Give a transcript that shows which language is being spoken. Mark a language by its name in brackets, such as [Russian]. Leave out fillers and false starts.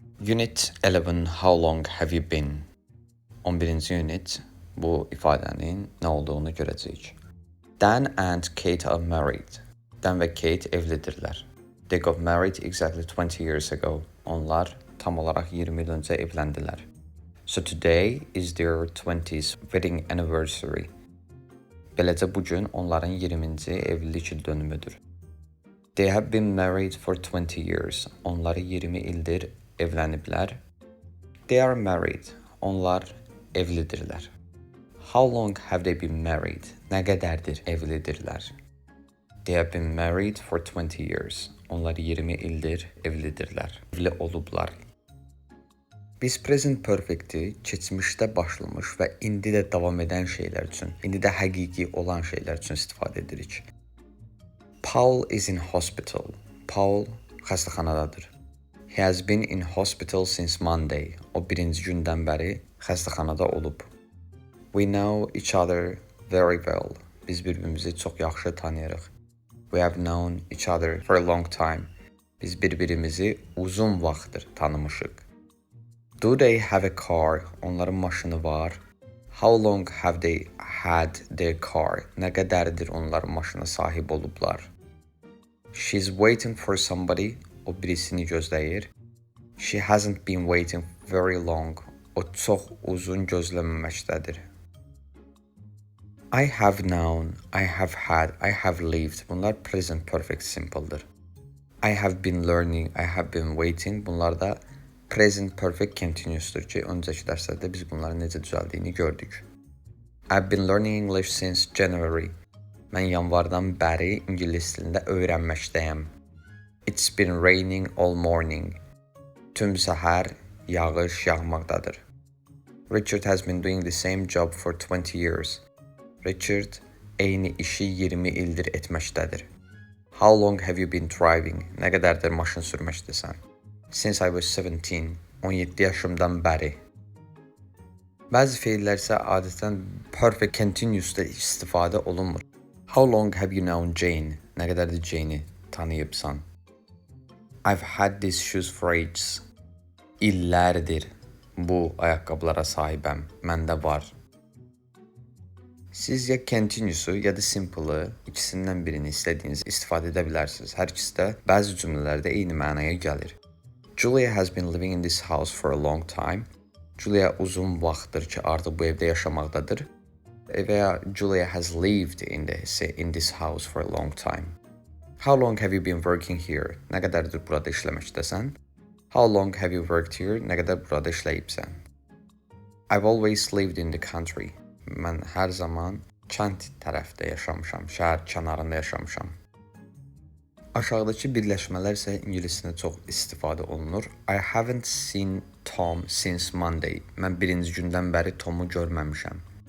[English] Unit 11 How long have you been? [Azerbaijani] 11-ci unit bu ifadənin nə olduğunu görəcəyik. [English] Dan and Kate are married. [Azerbaijani] Dan və Kate evlidirlər. [English] They got married exactly 20 years ago. [Azerbaijani] Onlar tam olaraq 20 il öncə evləndilər. [English] So today is their 20th wedding anniversary. [Azerbaijani] Beləcə bugün onların 20-ci evlilik il dönümüdür. [English] They have been married for 20 years. [Azerbaijani] Onları 20 ildir evləniblər. [English] They are married. [Azerbaijani] Onlar evlidirlər. [English] How long have they been married? [Azerbaijani] Nə qədərdir evlidirlər? [English] They have been married for 20 years. [Azerbaijani] Onlar 20 ildir evlidirlər. Evli olublar. Biz present perfect'i keçmişdə başlamış və indi də davam edən şeylər üçün, indi də həqiqi olan şeylər üçün istifadə edirik. [English] Paul is in hospital. [Azerbaijani] Paul xəstəxanadadır. [English] He has been in hospital since Monday. [Azerbaijani] O birinci gündən bəri xəstəxanada olub. [English] We know each other very well. [Azerbaijani] Biz bir-birimizi çox yaxşı tanıyırıq. [English] We have known each other for a long time. [Azerbaijani] Biz bir-birimizi uzun vaxtdır tanımışıq. [English] Do they have a car? [Azerbaijani] Onların maşını var. [English] How long have they had their car? [Azerbaijani] Nə qədərdir onların maşına sahib olublar? [English] She's waiting for somebody. [Azerbaijani] O birisini gözləyir. [English] She hasn't been waiting very long. [Azerbaijani] O çox uzun gözləməməkdədir. [English] I have known, I have had, I have lived. [Azerbaijani] Bunlar present perfect simple'dır. [English] I have been learning, I have been waiting. [Azerbaijani] Bunlar da present perfect continuous'dur ki, öncəki dərslərdə biz bunların necə düzəldiyini gördük. [English] I've been learning English since January. [Azerbaijani] Mən yanvardan bəri ingilis dilində öyrənməkdəyəm. [English] It's been raining all morning. [Azerbaijani] Tüm səhər yağış yağmaqdadır. [English] Richard has been doing the same job for 20 years. [Azerbaijani] Richard eyni işi 20 ildir etməkdədir. [English] How long have you been driving? [Azerbaijani] Nə qədərdir maşın sürməkdəsən? [English] Since I was 17. [Azerbaijani] 17 yaşımdan bəri. Bəzi feillər isə adətən perfect continuous'da istifadə olunmur. [English] How long have you known Jane? [Azerbaijani] Nə qədərdir Jane'i tanıyıbsan? [English] I've had these shoes for ages. [Azerbaijani] İllərdir bu ayaqqabılara sahibəm. Məndə var. Siz ya continuous'u ya da simple'ı ikisindən birini istədiyiniz istifadə edə bilərsiniz. Hər ikisi də bəzi cümlələrdə eyni mənaya gəlir. [English] Julia has been living in this house for a long time. [Azerbaijani] Julia uzun vaxtdır ki, artıq bu evdə yaşamaqdadır. Və ya [English] Julia has lived in this house for a long time. How long have you been working here? [Azerbaijani] Nə qədərdir burada işləməkdəsən? [English] How long have you worked here? [Azerbaijani] Nə qədər burada işləyibsən? [English] I've always lived in the country. [Azerbaijani] Mən hər zaman kənd tərəfdə yaşamışam, şəhər kənarında yaşamışam. Aşağıdakı birləşmələr isə ingiliscə çox istifadə olunur. [English] I haven't seen Tom since Monday. [Azerbaijani] Mən birinci gündən bəri Tomu görməmişəm.